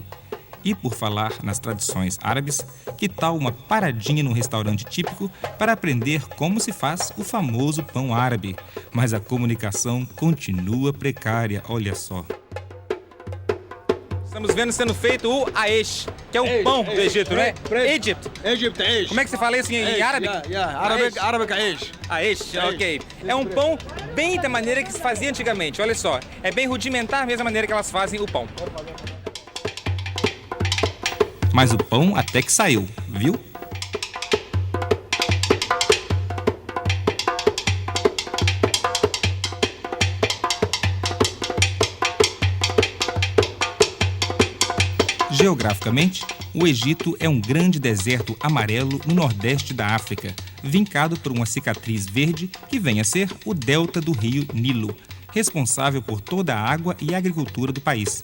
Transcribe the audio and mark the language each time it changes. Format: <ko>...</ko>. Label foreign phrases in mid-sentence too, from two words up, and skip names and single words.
<pt>E por falar nas tradições árabes, que tal uma paradinha num restaurante típico para aprender como se faz o famoso pão árabe? Mas a comunicação continua precária, olha só. Estamos vendo sendo feito o aish, que é o pão do Egito, né? Egypt. Egypt عيش. Como é que se fala isso em árabe? Arabic عيش. Aish, ok. É um pão bem da maneira que se fazia antigamente, olha só. É bem rudimentar, a mesma maneira que elas fazem o pão. Mas o pão até que saiu, viu? Geograficamente, o Egito é um grande deserto amarelo no nordeste da África, vincado por uma cicatriz verde que vem a ser o delta do rio Nilo, responsável por toda a água e a agricultura do país.</pt>